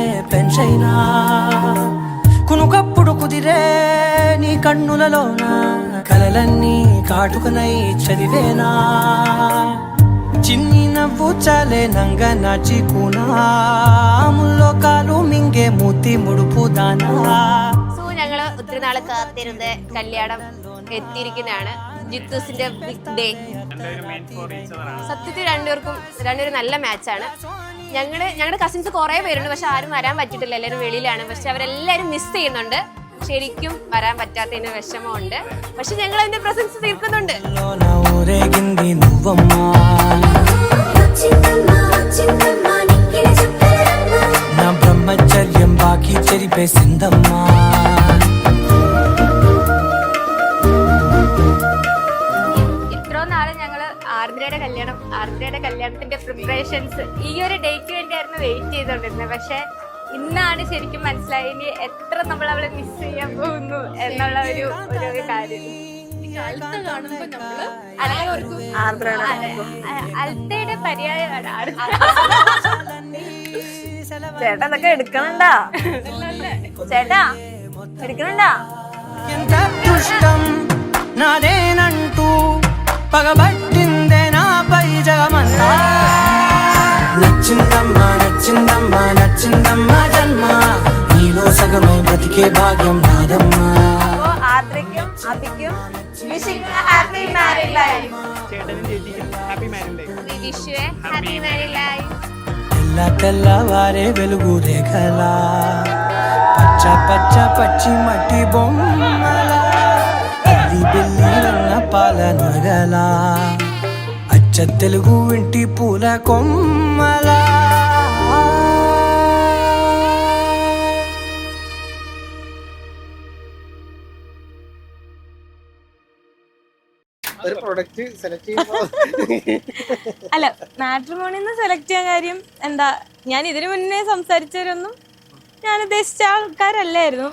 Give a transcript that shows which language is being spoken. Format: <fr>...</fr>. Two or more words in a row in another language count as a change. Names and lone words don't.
<te>పెంచైనా కునుకప్పుడు కుదిరే నీ కన్నులలోన కలలన్నీ కాటుకనై చదివేనా చిన్ని నవ్వు చాలే నంగ నాచి కూనాముల్లో కాలు మింగే మూతి ముడుపు దానా.</te> <ml>ഞങ്ങള് ഒത്തിരി നാളെ കാത്തിരുന്ന് കല്യാണം എത്തിയിരിക്കുന്നതാണ്. ജിത്തുസിന്റെ</ml> <en>big day.</en> <ml>സത്യത്തിൽ രണ്ടുപേരും നല്ല മാച്ചാണ്. ഞങ്ങളുടെ കസിൻസ് കുറെ പേരുണ്ട്, പക്ഷെ ആരും വരാൻ പറ്റിയിട്ടില്ല, എല്ലാവരും വെളിയിലാണ്. പക്ഷെ അവരെല്ലാവരും മിസ് ചെയ്യുന്നുണ്ട്. ശരിക്കും വരാൻ പറ്റാത്തതിന് വിഷമമുണ്ട്. പക്ഷെ ഞങ്ങൾ അതിന്റെ പ്രസൻസ് തീർക്കുന്നുണ്ട്.</ml> <te>నా ఊరేగింది నువ్వమ్మా నా బ్రహ్మచర్యం బాకీ చెరిపేసిందమ్మా</te> <ml>ഇത്രയും നാളെ ഞങ്ങൾ ആർദ്രയുടെ കല്യാണത്തിന്റെ പ്രിപ്പറേഷൻസ് ഈ ഒരു ഡേറ്റ് വേണ്ടിയായിരുന്നു വെയിറ്റ് ചെയ്തോണ്ടിരുന്നത്. പക്ഷെ ഇന്നാണ് ശരിക്കും മനസ്സിലായി ഇനി എത്ര നമ്മൾ അവളെ മിസ് ചെയ്യാൻ പോകുന്നു എന്നുള്ള ഒരു കാര്യം. അൽത്തയുടെ പര്യായമാണ് ചേട്ടാ. അതൊക്കെ എടുക്കണണ്ടാ ചേട്ടാ, എടുക്കണണ്ടാ.</ml> <te>ఎంత అదృష్టం నాదేనంటూ పగబట్టిందే నాపై జగమంతా నచ్చిందమ్మా నచ్చిందమ్మా నచ్చిందమ్మా జన్మ నీలో సగమై బ్రతికే భాగ్యం నాదమ్మా</te> <ml>അപ്പോ ആർദ്രയ്ക്കും അഭിക്കും</ml> <en>happy married life.</en> <ml>ചേട്ടനും ചേച്ചിക്കും</ml> <en>happy married life. wish you happy married life.</en> <te>తెల్ల తెల్లవారే వెలుగు రేఖలా పచ్చ పచ్చ పచ్చి మట్టి బొమ్మలా అల్లి బిల్లి రన్న పాల నగలా అచ్చ తెలుగు ఇంటి పూల కొమ్మలా</te> <ml>ഒരു പ്രൊഡക്റ്റ് സെലക്ട് ചെയ്യുമ്പോൾ അല്ല, മാട്രിമോണിന്ന് സെലക്ട് ചെയ്യാൻ കാര്യം എന്താ, ഞാൻ ഇതിനു മുന്നേ സംസാരിച്ചവരൊന്നും ഞാൻ ഉദ്ദേശിച്ച ആൾക്കാരല്ലായിരുന്നു.</ml>